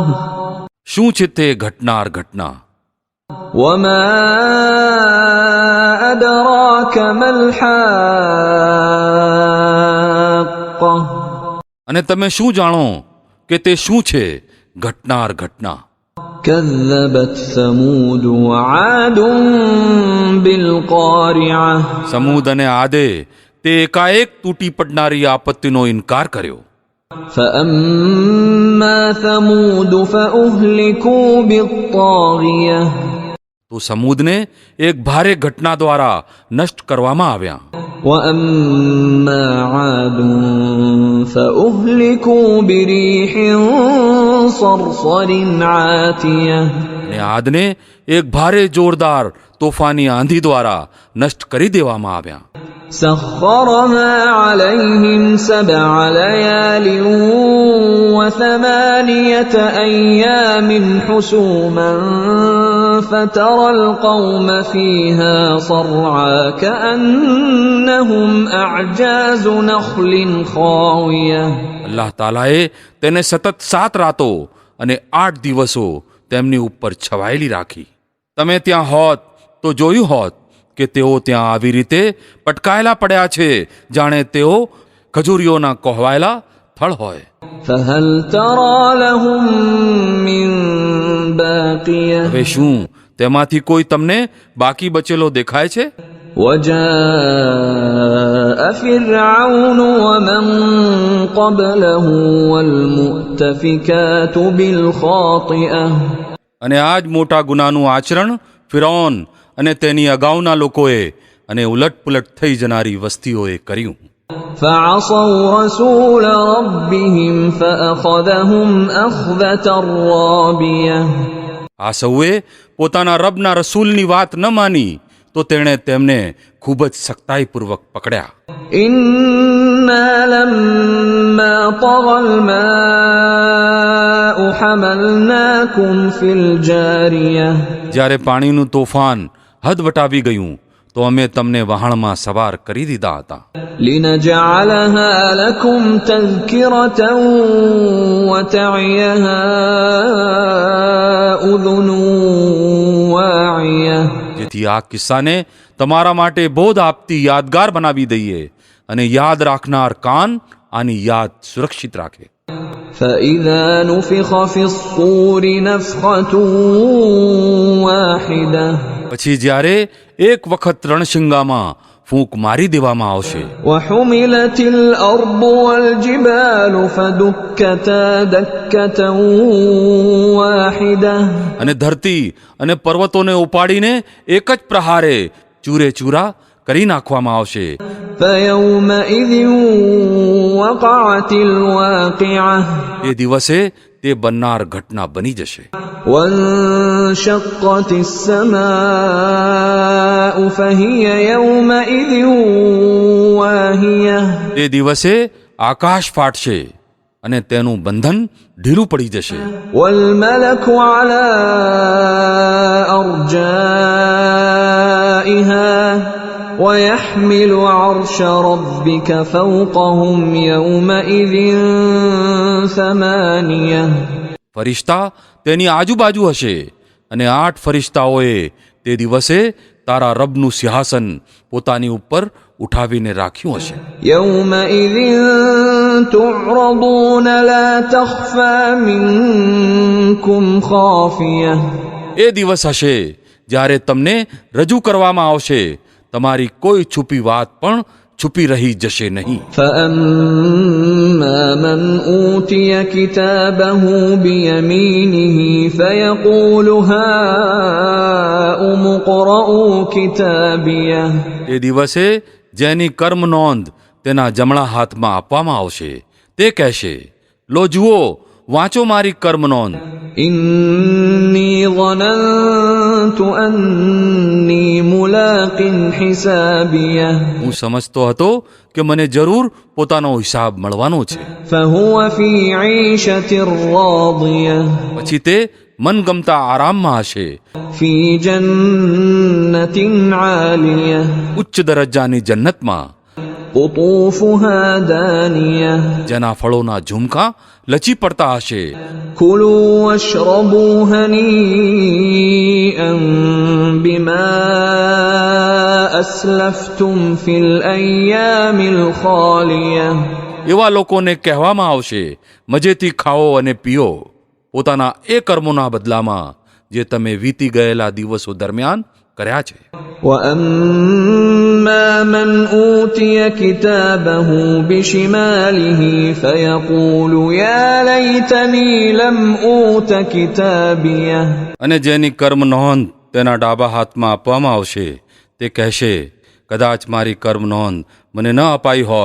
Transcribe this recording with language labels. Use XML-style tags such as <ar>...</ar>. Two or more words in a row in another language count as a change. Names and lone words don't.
<gu>શું છે તે ઘટનાર ઘટના?</gu> <ar>وما أدراك ما الحاقة.</ar> <gu>અને તમે શું જાણો કે તે શું છે ઘટનાર ઘટના?</gu> <ar>كذبت ثمود وعاد بالقارعة.</ar> <gu>સમૂદ અને આદે તે એકાએક તૂટી પડનારી આપત્તિનો ઇનકાર કર્યો.</gu> <ar>فأما ثمود فأهلكوا بالطاغية.</ar> <gu>તો સમૂદને એક ભારે ઘટના દ્વારા નષ્ટ કરવામાં આવ્યા.</gu> <ar>وأما عاد فأهلكوا بريح صرصر عاتية.</ar> <gu>અને આદને એક ભારે જોરદાર તોફાની આંધી દ્વારા નષ્ટ કરી દેવામાં આવ્યા.</gu> <ar>سخرها عليهم 7 ليال و8 أيام حسوما فترى القوم فيها صرعى كأنهم أعجاز نخل خاوية.</ar> <gu>અલ્લાહ તાલાએ તેને સતત 7 રાતો અને 8 દિવસો તેમની ઉપર છવાયેલી રાખી. તમે ત્યાં હોત તો જોયું હોત કે તેઓ ત્યાં આવી રીતે પટકાયેલા પડ્યા છે જાણે તેઓ ખજૂરીઓના કોહવાયેલા થળ હોય.</gu> <ar>فهل ترى لهم من باقية.</ar> <gu>હવે શું તેમાંથી કોઈ તમને બાકી બચેલો દેખાય છે?</gu> <ar>وجاء فرعون ومن قبله والمؤتفكات بالخاطئة.</ar> <gu>અને આ જ મોટા ગુનાનું આચરણ ફિરૌન અને તેની અગાઉના લોકોએ અને ઉલટપુલટ થઈ જનારી વસ્તીઓએ કર્યું.</gu> <ar>فعصوا رسول ربهم فأخذهم أخذة رابية.</ar> <gu>આ સૌએ પોતાના રબના રસૂલની વાત ન માની તો તેણે તેમને ખૂબ જ સખ્તાઈપૂર્વક પકડ્યા.</gu> <ar>إنا لما طغى الماء حملناكم في الجارية.</ar> <gu>જ્યારે પાણીનું તોફાન હદ વટાવી ગયું તો અમે તમને વહાણમાં સવાર કરી દીધા હતા.</gu> <ar>لنجعلها لكم تذكرة وتعيها أذن واعية.</ar> <gu>જેથી આ કિસ્સાને તમારા માટે બોધ આપતી યાદગાર બનાવી દઈએ અને યાદ રાખનાર કાન આની યાદ સુરક્ષિત રાખે.</gu> <ar>فإذا نفخ في الصور نفخة واحدة.</ar> <gu>પછી જ્યારે એક વખત રણશિંગામાં ફૂંક મારી દેવામાં આવશે.</gu> <ar>وحملت الأرض والجبال فدكتا دكة واحدة.</ar> <gu>અને ધરતી અને પર્વતોને ઉપાડીને એક જ પ્રહારે ચૂરે ચૂરા કરી નાખવામાં આવશે.</gu> <ar>فيومئذ وقعت الواقعة.</ar> <gu>એ દિવસે તે બનનાર ઘટના બની જશે.</gu> <ar>وانشقت السماء فهي يومئذ واهية.</ar> <gu>તે દિવસે આકાશ ફાટશે અને તેનું બંધન ઢીલું પડી જશે.</gu> <ar>والملك على أرجائها ويحمل عرش ربك فوقهم يومئذ 8.</ar> <gu>ફરિશ્તા તેની આજુબાજુ હશે અને 8 ફરિશ્તાઓએ તે દિવસે તારા રબનું સિંહાસન પોતાની ઉપર ઉઠાવીને રાખ્યું હશે.</gu> <ar>يومئذ تعرضون لا تخفى منكم خافية.</ar> <gu>એ દિવસ હશે જ્યારે તમને રજૂ કરવામાં આવશે તમારી કોઈ છુપી વાત પણ છુપી રહી જશે નહીં.</gu> <ar>فأما من أوتي كتابه بيمينه فيقول هاؤم اقرءوا كتابيه.</ar> <gu>એ દિવસે જેની કર્મ નોંધ તેના જમણા હાથમાં આપવામાં આવશે તે કહેશે, લો જુઓ વાંચો મારી કર્મ નોંધ.</gu> <ar>إني ظننت أني ملاق حسابيه</ar> <gu>હું સમજતો હતો કે મને જરૂર પોતાનો હિસાબ મળવાનો છે.</gu> <ar>فهو في عيشة راضية</ar> <gu>પછી તે મનગમતા આરામમાં હશે,</gu> <ar>في جنة عالية</ar> <gu>ઉચ્ચ દરજ્જાની જન્નતમાં,</gu> <ar>قطوفها دانية</ar> <gu>જેના ફળોના ઝુમકા લચી પડતા હશે.</gu> <ar>كلوا واشربوا هنيئا بما أسلفتم في الأيام الخالية</ar> <gu>એવા લોકોને કહેવામાં આવશે, મજેથી ખાઓ અને પીઓ પોતાના એ કર્મોના બદલામાં જે તમે વીતી ગયેલા દિવસો દરમિયાન કર્યા છે.</gu> <ar>وأما من أوتي كتابه بشماله فيقول يا ليتني لم أوت كتابيه</ar> <gu>અને જેની કર્મ નોંધ તેના ડાબા હાથમાં આપવામાં આવશે તે કહેશે, કદાચ મારી કર્મ નોંધ મને ન અપાઈ હોત</gu>